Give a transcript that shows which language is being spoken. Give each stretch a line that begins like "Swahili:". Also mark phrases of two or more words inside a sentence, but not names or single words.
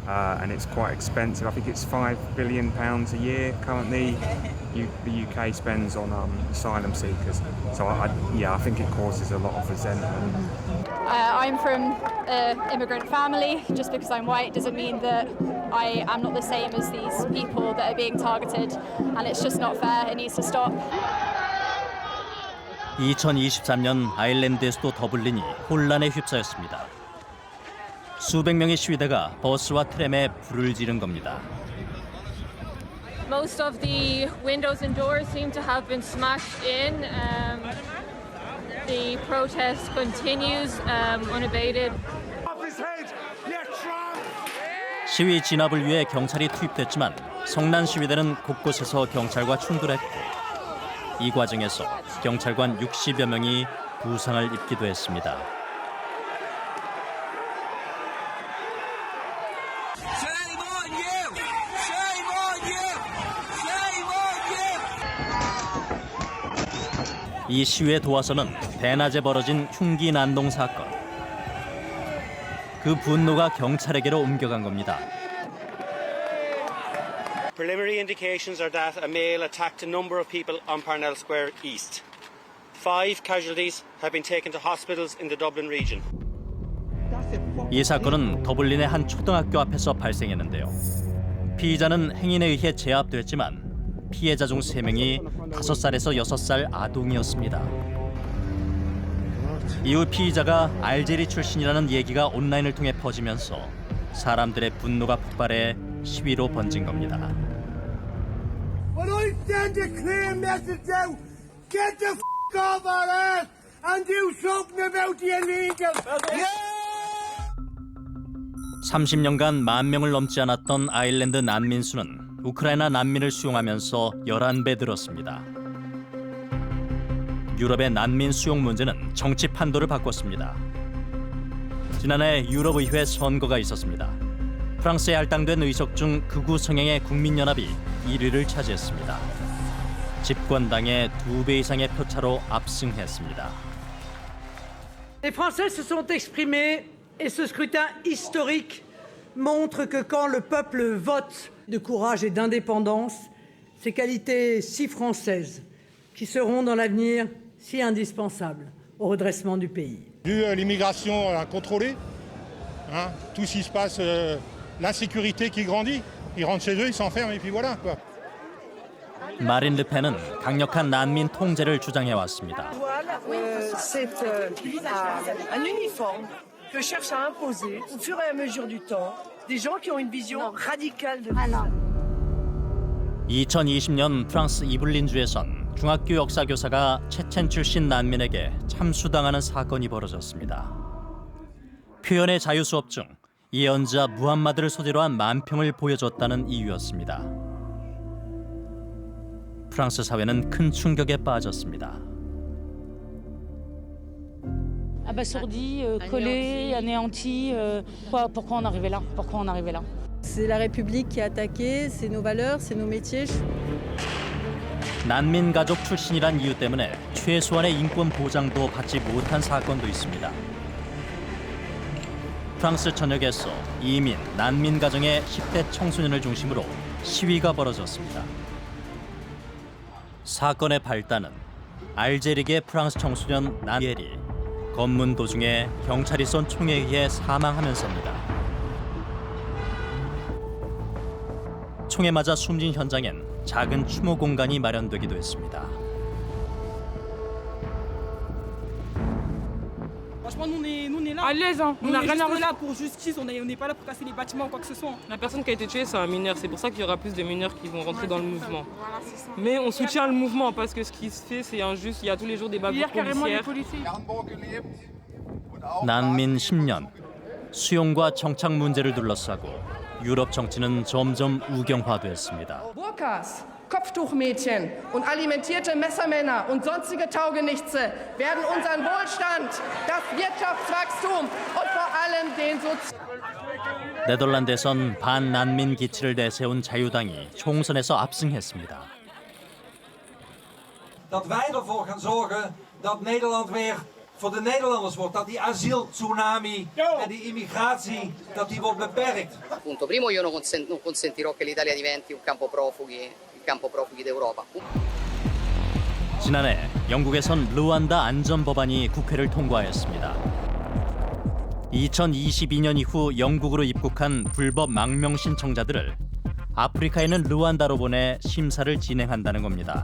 English: and it's quite expensive. I think it's £5 billion a year currently the UK spends on asylum seekers. So I think it causes a lot of resentment. I'm from an immigrant family. Just because I'm white doesn't mean that I am not the same as these people that are being targeted, and it's just not fair. It needs to stop.
Korean: 2023년 아일랜드의 수도 더블린이 혼란에 휩싸였습니다. 수백 명의 시위대가 버스와 트램에 불을 지른 겁니다.
English: Most of the windows and doors seem to have been smashed in. The protest continues unabated.
Korean: 시위 진압을 위해 경찰이 투입됐지만 성난 시위대는 곳곳에서 경찰과 충돌했고 이 과정에서 경찰관 60여 명이 부상을 입기도 했습니다. 이 시위에 도와서는 대낮에 벌어진 흉기 난동 사건. 그 분노가 경찰에게로 옮겨간 겁니다.
English: Preliminary indications are that a male attacked a number of people on Parnell Square East. 5 casualties have been taken to hospitals in the Dublin region.
Korean: 이 사건은 더블린의 한 초등학교 앞에서 발생했는데요. 피의자는 행인에 의해 제압됐지만 피해자 중 3명이 5살에서 6살 아동이었습니다. 이후 피의자가 알제리 출신이라는 얘기가 온라인을 통해 퍼지면서 사람들의 분노가 폭발해 시위로 번진 겁니다.
English: But I send a clear message out. Get the f*** off our ass and do something about the illegal.
Korean: 30년간 10,000명을 넘지 않았던 아일랜드 난민 수는 우크라이나 난민을 수용하면서 11배 늘었습니다. 유럽의 난민 수용 문제는 정치 판도를 바꿨습니다. 지난해 유럽의회 선거가 있었습니다. 프랑스에 할당된 의석 중 극우 성향의 국민연합이 1위를 차지했습니다. 집권당의 2배 이상의 표차로 압승했습니다.
French: Les Français se sont exprimés et ce scrutin historique montre que quand le peuple vote de courage et d'indépendance, ces qualités si françaises qui seront dans l'avenir si indispensables au redressement du pays. Vu l'immigration incontrôlée, tout ce qui se passe, l'insécurité qui grandit, ils rentrent chez eux, ils s'enferment et puis voilà quoi.
Korean: 마린 르펜은 강력한 난민 통제를 주장해 왔습니다.
French: C'est un uniforme que cherche à imposer au fur et à mesure du temps des gens qui ont une vision radicale de l'islam.
Korean: 2020년 프랑스 이블린주에선 중학교 역사 교사가 체첸 출신 난민에게 참수당하는 사건이 벌어졌습니다. 표현의 자유 수업 중 예언자 무함마드를 소재로 한 만평을 보여줬다는 이유였습니다. 프랑스 사회는 큰 충격에 빠졌습니다.
French: Abasourdi, collé, anéanti. Pourquoi on arrivait là? Pourquoi on arrivait là? C'est la République qui est attaquée, c'est nos valeurs, c'est nos métiers.
Korean: 난민 가족 출신이란 이유 때문에 최소한의 인권 보장도 받지 못한 사건도 있습니다. 프랑스 전역에서 이민, 난민 가정의 10대 청소년을 중심으로 시위가 벌어졌습니다. 사건의 발단은 알제리계 프랑스 청소년 나니엘이 검문 도중에 경찰이 쏜 총에 의해 사망하면서입니다. 총에 맞아 숨진 현장엔 작은 추모 공간이 마련되기도 했습니다.
French: Nous on est là. À l'aise, hein. On n'a rien à voir là pour justice. On n'est pas là pour casser les bâtiments ou quoi que ce soit. La personne qui a été tuée, c'est un mineur. C'est pour ça qu'il y aura plus de mineurs qui vont rentrer dans le mouvement. Mais on soutient le mouvement parce que ce qui se fait, c'est injuste. Il y a tous les jours des bavures policières.
Korean: 난민 10년, 수용과 정착 문제를 둘러싸고 유럽 정치는 점점 우경화됐습니다.
German: Burkas, Kopftuchmädchen und alimentierte Messermänner und sonstige Taugenichtse werden unseren Wohlstand, das Wirtschaftswachstum und vor allem den
Korean: 네덜란드에선 반난민 기치를 내세운 자유당이 총선에서 압승했습니다.
Dutch: Dat wij ervoor gaan zorgen dat Nederland weer voor de Nederlanders wordt dat die asieltsunami en die immigratie dat die wordt beperkt.
Italian: Punto primo, io non consentirò che l'Italia diventi un campo profughi d'Europa.
Korean: 지난해 영국에선 루안다 안전 법안이 국회를 통과했습니다. 2022년 이후 영국으로 입국한 불법 망명 신청자들을 아프리카에 있는 루안다로 보내 심사를 진행한다는 겁니다.